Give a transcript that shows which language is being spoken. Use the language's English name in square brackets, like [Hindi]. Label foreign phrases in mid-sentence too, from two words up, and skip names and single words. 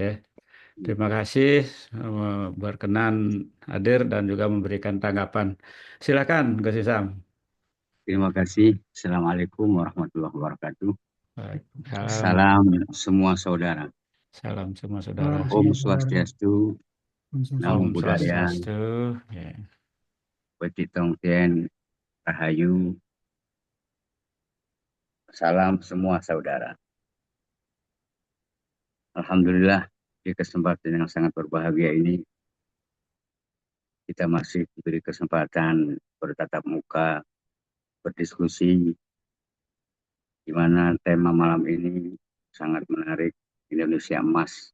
[Indonesian] Terima kasih berkenan hadir dan juga memberikan tanggapan. Silakan, Gus Nizam. Terima kasih. [Arabic] السلام عليكم ورحمة الله وبركاته. [Indonesian] Waalaikumsalam. Salam semua saudara. Salam semua saudara. [Balinese] Om Swastiastu, Namo Om Buddhaya, Swastiastu. Ya. [Indonesian] Beti Tongten, Rahayu. Salam semua saudara. Alhamdulillah di kesempatan yang sangat berbahagia ini kita masih diberi kesempatan bertatap muka, berdiskusi, di mana tema malam ini sangat menarik, Indonesia Emas.